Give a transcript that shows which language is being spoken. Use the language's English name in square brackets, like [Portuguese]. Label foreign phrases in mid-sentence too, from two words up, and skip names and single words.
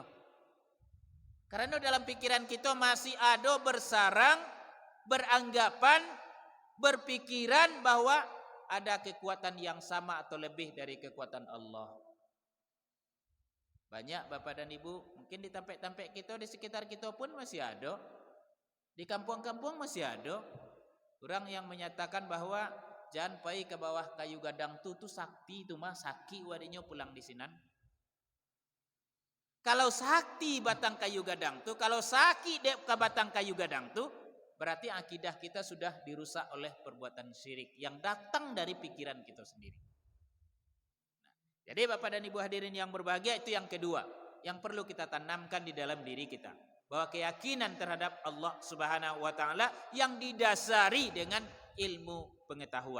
[Indonesian] Karena dalam pikiran kita masih ada bersarang, beranggapan, berpikiran bahwa ada kekuatan yang sama atau lebih dari kekuatan Allah. Banyak Bapak dan Ibu, mungkin di tempat-tempat kita, di sekitar kita pun masih ada. Di kampung-kampung masih ada orang yang menyatakan bahwa jangan pergi ke bawah [Minangkabau] kayu gadang tu sakti tu mah saki wadinya pulang di sinan. Kalau sakti batang kayu gadang tu, kalau saki dek ke batang kayu gadang tu, [Indonesian] berarti akidah kita sudah dirusak oleh perbuatan syirik yang datang dari pikiran kita sendiri. Nah, jadi Bapak dan Ibu hadirin yang berbahagia, itu yang kedua yang perlu kita tanamkan di dalam diri kita, bahwa keyakinan terhadap Allah [Arabic] Subhanahu wa taala [Indonesian] yang didasari dengan ilmu pengetahuan.